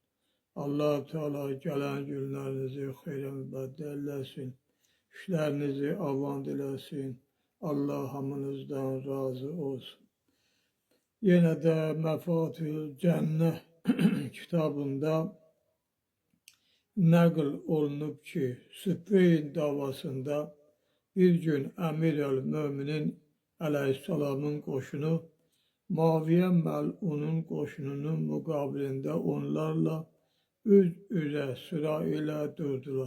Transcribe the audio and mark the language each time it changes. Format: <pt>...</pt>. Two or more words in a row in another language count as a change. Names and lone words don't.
<az>Allah Teala gelen günlerinizi hayırla mübaddellesin. İşlerinizi avan dilesin. Allah hamınızdan razı olsun. Yine de Mefatihül Cennet kitabında nakl olunub ki, Sıffin davasında bir gün Əmir-el-Möminin əleyhissalamın qoşunu Muaviyə Məl'unun qoşununun müqabilində onlarla üz-üzə sıra ilə durdular.</az>